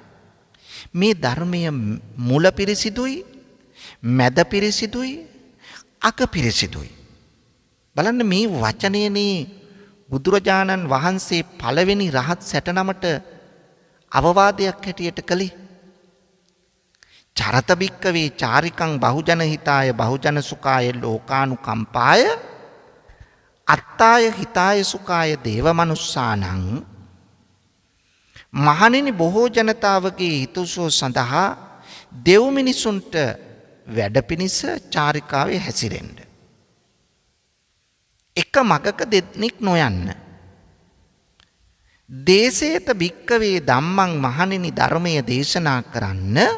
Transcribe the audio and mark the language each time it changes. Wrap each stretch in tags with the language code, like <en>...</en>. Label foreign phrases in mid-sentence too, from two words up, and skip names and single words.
<si>මේ ධර්මය මුල පිරිසිදුයි, මැද පිරිසිදුයි, අග පිරිසිදුයි. බලන්න මේ වචනයනේ බුදුරජාණන් වහන්සේ පළවෙනි රහත් 69ට අවවාදයක් හැටියට කළේ.</si> <pi>චරත බික්කවේ චාරිකං බහුජන හිතාය බහුජන සුඛාය ලෝකානුකම්පාය අත්තාය හිතාය සුඛාය දේවමනුස්සානං.</pi> <si>මහණෙනි, බොහෝ ජනතාවගේ හිතසුව සඳහා දෙව් මිනිසුන්ට වැඩ පිණිස චාරිකාවේ හැසිරෙන්න. එක මගක දෙන්නෙක් නොයන්න.</si> <pi>දේශේත භික්කවේ ධම්මං</pi> <si>මහණෙනි, ධර්මය දේශනා කරන්න.</si>